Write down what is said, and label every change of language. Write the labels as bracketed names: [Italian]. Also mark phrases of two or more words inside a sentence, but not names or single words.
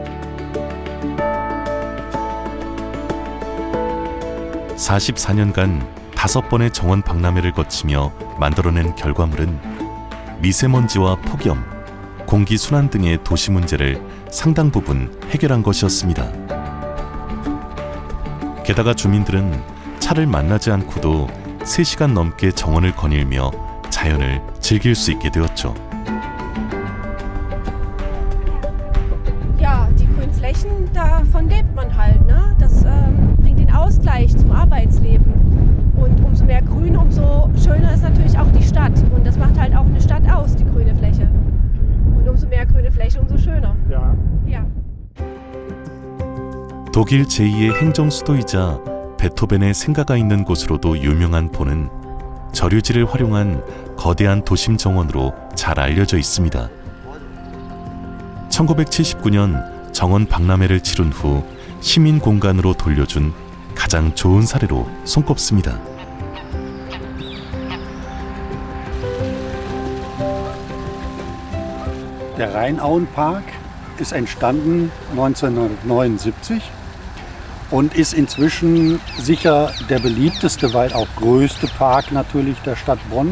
[Korean] 44년간 5번의 정원 박람회를 거치며 만들어낸 결과물은 미세먼지와 폭염, 공기 순환 등의 도시 문제를 상당 부분 해결한 것이었습니다. 게다가 주민들은 차를 만나지 않고도 3시간 넘게 정원을 거닐며 자연을 즐길 수 있게 되었죠. [German] Ja, die grünen Flächen, davon lebt man halt, ne? Das bringt den Ausgleich zum Arbeitsleben. Und umso umso mehr Grün, umso schöner ist natürlich auch die Stadt. Und das macht halt auch eine Stadt aus, die grüne Fläche. Und umso mehr grüne Fläche, umso schöner. Ja. Ja. [Korean] 독일 제2의 행정 수도이자 베토벤의 생가가 있는 곳으로도 유명한 본은 저류지를 활용한 거대한 도심 정원으로 잘 알려져 있습니다. 1979년 정원 박람회를 치른 후 시민 공간으로 돌려준 가장 좋은 사례로 손꼽습니다. [German] Der Rheinauenpark ist entstanden 1979 und ist inzwischen sicher der beliebteste, weil auch größte Park natürlich der Stadt Bonn.